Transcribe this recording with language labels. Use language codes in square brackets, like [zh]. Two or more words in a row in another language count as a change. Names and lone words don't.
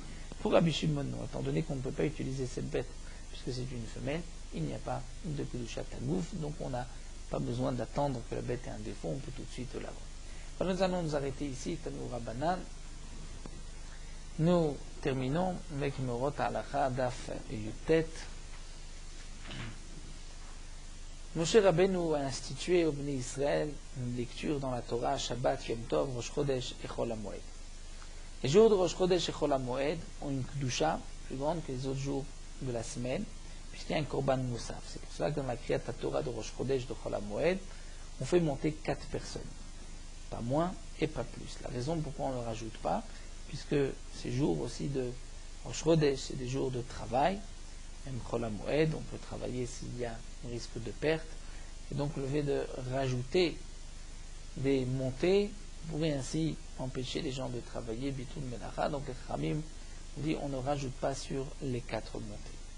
[fr] Pour Rabbi Shimon, non, étant donné qu'on ne peut pas utiliser cette bête puisque c'est une femelle, il n'y a pas de [he] gdushat tagouf, [fr] donc on n'a pas besoin d'attendre que la bête ait un défaut, on peut tout de suite la vendre. Alors nous allons nous arrêter ici, [he] Tanu Rabbanan. [fr] Nous terminons avec Morot Halacha [he] Daf Yutet. [fr] Moshe Rabbeinu a institué au [he] Bnei Israël [fr] une lecture dans la Torah, Shabbat, Yom Tov, Rosh Chodesh et Chol HaMoed. Les jours de Rosh Chodesh et Chol HaMoed ont une Kedusha plus grande que les autres jours de la semaine, puisqu'il y a un [he] Korban Moussaf. [fr] C'est pour cela que dans la [he] Kriyat Torah [fr] de Rosh Chodesh de Chol HaMoed, on fait monter 4 personnes. Pas moins et pas plus. La raison pourquoi on ne le rajoute pas, puisque ces jours aussi de Rosh Chodesh, c'est des jours de travail, même Chol HaMoed, on peut travailler s'il y a un risque de perte, et donc le fait de rajouter des montées pourrait ainsi empêcher les gens de travailler [he] Bitul Melacha, [fr] donc les Khamim dit on ne rajoute pas sur les 4 montées.